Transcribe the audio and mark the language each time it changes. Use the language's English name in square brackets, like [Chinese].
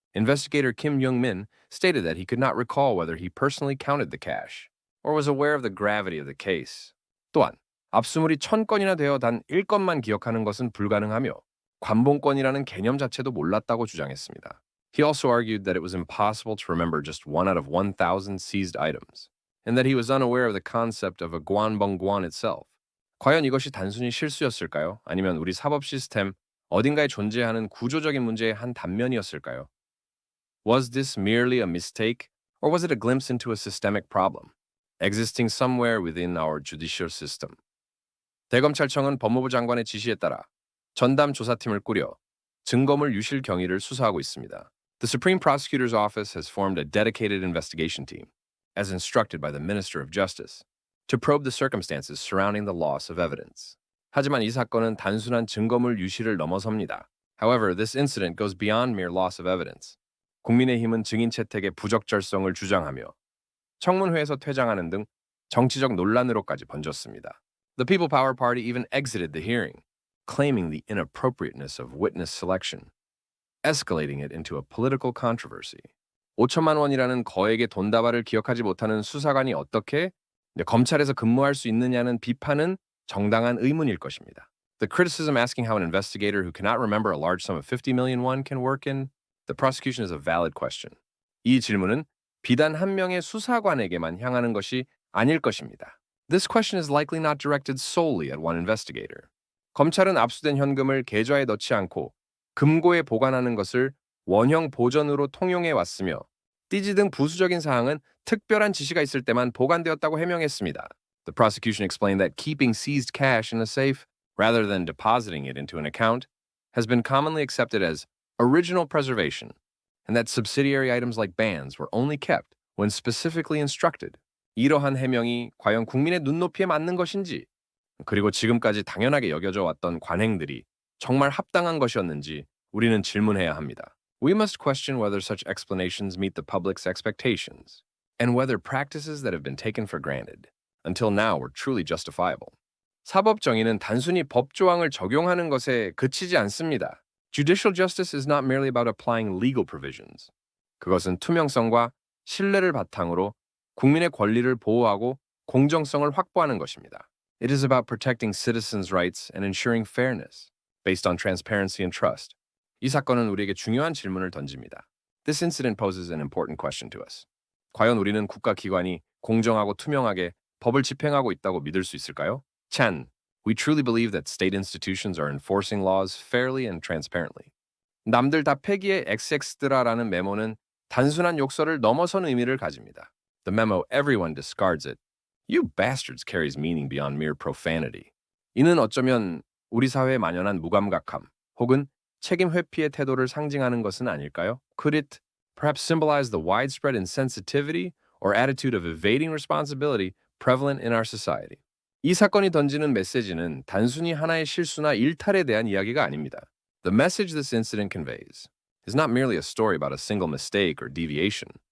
[English] Investigator Kim Young-min stated that he could not recall whether he personally counted the cash or was aware of the gravity of the case. [Korean] 또한 압수물이 1000건이나 되어 단 1건만 기억하는 것은 불가능하며 관봉권이라는 개념 자체도 몰랐다고 주장했습니다. [English] He also argued that it was impossible to remember just 1 out of 1,000 seized items, and that he was unaware of the concept of a guanbongguan itself. [Korean] 과연 이것이 단순히 실수였을까요? 아니면 우리 사법 시스템 어딘가에 존재하는 구조적인 문제의 한 단면이었을까요? [English] Was this merely a mistake, or was it a glimpse into a systemic problem, existing somewhere within our judicial system? [Korean] 대검찰청은 법무부 장관의 지시에 따라 전담 조사팀을 꾸려 증거물 유실 경위를 수사하고 있습니다. [English] The Supreme Prosecutor's Office has formed a dedicated investigation team, as instructed by the Minister of Justice, to probe the circumstances surrounding the loss of evidence. [Korean] 하지만 이 사건은 단순한 증거물 유실을 넘어섭니다. [English] However, this incident goes beyond mere loss of evidence. [Korean] 국민의힘은 증인 채택의 부적절성을 주장하며 청문회에서 퇴장하는 등 정치적 논란으로까지 번졌습니다. [English] The People Power Party even exited the hearing, claiming the inappropriateness of witness selection, escalating it into a political controversy. [Korean] 5천만 원이라는 거액의 돈다발을 기억하지 못하는 수사관이 어떻게 검찰에서 근무할 수 있느냐는 비판은 정당한 의문일 것입니다. [English] The criticism asking how an investigator who cannot remember a large sum of 50 million won can work in the prosecution is a valid question. [Korean] 이 질문은 비단 한 명의 수사관에게만 향하는 것이 아닐 것입니다. [English] This question is likely not directed solely at one investigator. [Korean] 검찰은 압수된 현금을 계좌에 넣지 않고 금고에 보관하는 것을 원형 보전으로 통용해 왔으며 띠지 등 부수적인 사항은 특별한 지시가 있을 때만 보관되었다고 해명했습니다. [English] The prosecution explained that keeping seized cash in a safe rather than depositing it into an account has been commonly accepted as original preservation, and that subsidiary items like bands were only kept when specifically instructed. [Korean] 이러한 해명이 과연 국민의 눈높이에 맞는 것인지, 그리고 지금까지 당연하게 여겨져 왔던 관행들이 정말 합당한 것이었는지 우리는 질문해야 합니다. [English] We must question whether such explanations meet the public's expectations, and whether practices that have been taken for granted until now were truly justifiable. [Korean] 사법 정의는 단순히 법조항을 적용하는 것에 그치지 않습니다. [English] Judicial justice is not merely about applying legal provisions. [Korean] 그것은 투명성과 신뢰를 바탕으로 국민의 권리를 보호하고 공정성을 확보하는 것입니다. [English] It is about protecting citizens' rights and ensuring fairness, based on transparency and trust. [Korean] 이 사건은 우리에게 중요한 질문을 던집니다. [English] This incident poses an important question to us. [Korean] 과연 우리는 국가기관이 공정하고 투명하게 법을 집행하고 있다고 믿을 수 있을까요? [English] Chan, we truly believe that state institutions are enforcing laws fairly and transparently. [Korean] 남들 다 폐기의 XX드라라는 메모는 단순한 욕설을 넘어선 의미를 가집니다. [English] The memo everyone discards it. You bastards carries meaning beyond mere profanity. [Korean] 이는 어쩌면 우리 사회에 만연한 무감각함 혹은 책임 회피의 태도를 상징하는 것은 아닐까요? [English] Could it perhaps symbolize the widespread insensitivity or attitude of evading responsibility prevalent in our society? [Korean] 이 사건이 던지는 메시지는 단순히 하나의 실수나 일탈에 대한 이야기가 아닙니다. [English] The message this incident conveys is not merely a story about a single mistake or deviation.